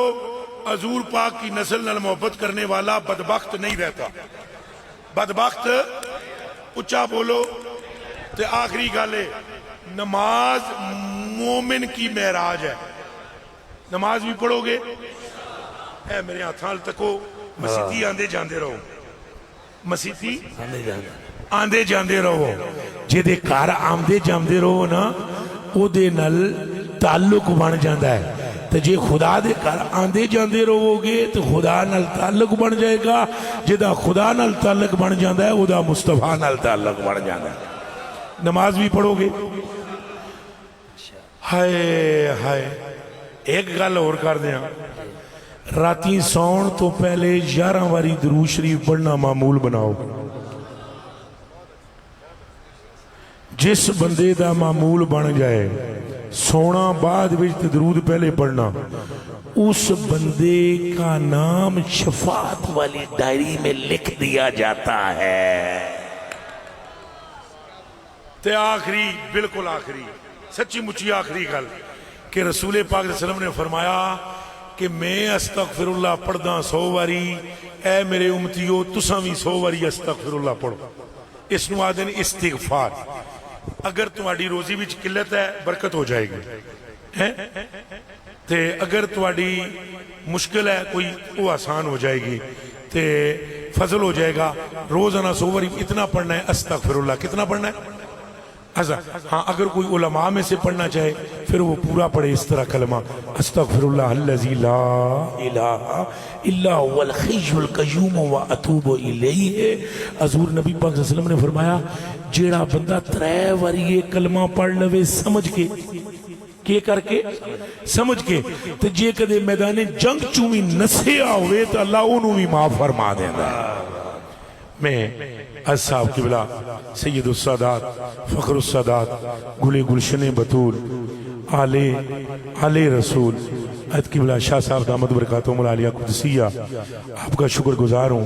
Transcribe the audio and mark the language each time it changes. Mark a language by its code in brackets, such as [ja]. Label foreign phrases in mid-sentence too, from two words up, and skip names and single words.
[pa] حضور پاک کی نسل نال محبت کرنے والا بدبخت نہیں رہتا. بدبخت اچھا بولو. تے آخری گل ہے, نماز مومن کی معراج ہے. نماز بھی پڑھو گے اے میرے ہاتھاں تکو. مسیتی آندے جاندے رہو. مسیتی آندے جاندے رہو. جے دے گھر آمدے جاندے رہو نا او دے نال تعلق بن جاندا ہے. تو جے خدا دے گھر آندے جاندے رہو گے تو خدا نال تعلق بن جائے گا. جدا خدا نال تعلق بن جاندا ہے او دا مصطفیٰ نال تعلق بن جاندا ہے. نماز بھی پڑھو گے. ہائے ہائے ایک گل اور کر دیاں, راتی سون تو پہلے 11 واری درود شریف پڑھنا معمول بناؤ. جس بندے دا معمول بن جائے سونا بعد وچ تے درود پہلے پڑھنا، [ur] اس بندے کا نام شفاعت والی ڈائری میں لکھ دیا جاتا ہے۔ [pa] تے آخری، بالکل آخری، سچی مچی آخری گل کہ رسول پاک صلی اللہ علیہ وسلم نے فرمایا کہ میں [ar] استغفر اللہ [pa] پڑھدا 100 واری، اے میرے امتیو تساں بھی 100 واری [ar] استغفر اللہ [pa] پڑھو۔ اس نو آدھے استغفار۔ [ur] اگر تمہاری روزی وچ قلت ہے برکت ہو جائے گی، تے اگر تمہاری مشکل ہے کوئی وہ آسان ہو جائے گی، تے فضل ہو جائے گا۔ [pa] روزانہ 100 واری اتنا پڑھنا ہے [ar] استغفر اللہ۔ [ur] کتنا پڑھنا ہے؟ ہاں اگر کوئی علماء میں سے پڑھنا چاہے پھر وہ پورا پڑھے اس طرح کلمہ [ar] استغفر اللہ الذی لا الہ الا هو الحی القیوم واتوب الیہ۔ [pa] حضور نبی پاک صلی اللہ علیہ وسلم نے فرمایا جیڑا بندہ 3 واری یہ کلمہ پڑھ لوے سمجھ کے، کیا کر کے؟ سمجھ کے، تے جے کدے میدان جنگ چویں نسیا ہوئے تو اللہ انہوں بھی معاف فرما دینا۔ [ur] میں اصحاب قبلہ سید السادات فخر السادات گل گلشن بطول آل رسول عید قبلہ شاہ صاحب دامت برکاتہم العالیہ قدسیہ آپ کا شکر گزار ہوں۔